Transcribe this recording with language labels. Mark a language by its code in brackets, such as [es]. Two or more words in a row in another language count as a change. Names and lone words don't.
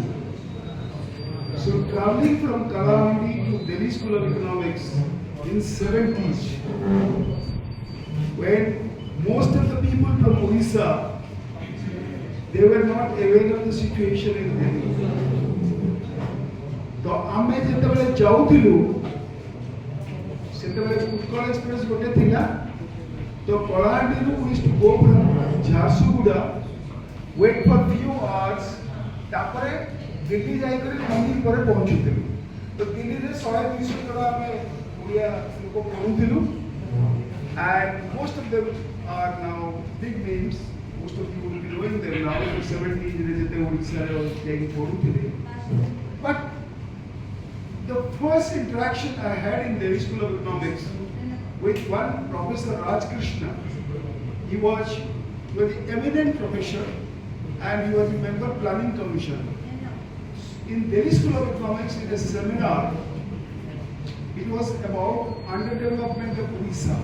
[en] So traveling from Kalahandi to Delhi School of Economics in 70s, when most of the people from Odisha, they were not aware of the situation in Delhi. [or] ତ ଆମେ ଯେତେବେଳେ ଯାଉଥିଲୁ ସେତେବେଳେ ଉତ୍କଳ ଏକ୍ସପ୍ରେସ ଗୋଟେ ଥିଲା ତ କଳାହାଣ୍ଡି ରୁ [en] we to go from Jharsuguda wait for few hours [or] ତାପରେ ଦିଲ୍ଲୀ ଯାଇ କରି ମନ୍ଦିର ପରେ ପହଞ୍ଚୁଥିଲୁ ତ ଦିଲ୍ଲୀ ରେ 100-200 ଜଣ ଆମେ ଓଡ଼ିଆ ଲୋକ ପଢୁଥିଲୁ [en] and most of them are now big names. Most of you will be knowing them now. In the 70s [or] ରେ ଯେତେ ଓଡ଼ିଶା ରେ ଯାଇ ପଢୁଥିଲେ [en] but the first interaction I had in Delhi School of Economics with one Professor Raj Krishna. He was an eminent professor and he was a member of Planning Commission. In Delhi School of Economics, in a seminar, it was about underdevelopment of Odisha.